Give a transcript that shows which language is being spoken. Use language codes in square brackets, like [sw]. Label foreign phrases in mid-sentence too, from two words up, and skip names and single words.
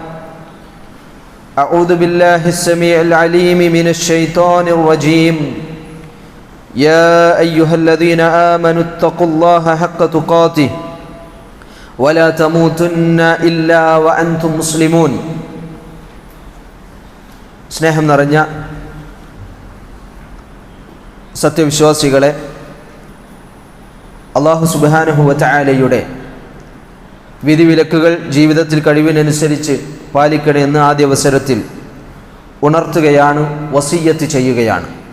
[ar] أعوذ بالله السميع العليم من الشيطان الرجيم يا أيها الذين آمنوا اتقوا الله حق تقاته ولا تموتن إلا وأنتم مسلمون [ml] സ്നേഹം നിറഞ്ഞ സത്യവിശ്വാസികളെ, അല്ലാഹു സുബ്ഹാനഹു വ തആലയുടെ വിധിവിലക്കുകൾ ജീവിതത്തിൽ കഴിവിനനുസരിച്ച് പാലിക്കണമെന്ന് ആദ്യ അവസരത്തിൽ ഉണർത്തുകയാണ്, വസിയ്യത്ത് ചെയ്യുകയാണ്.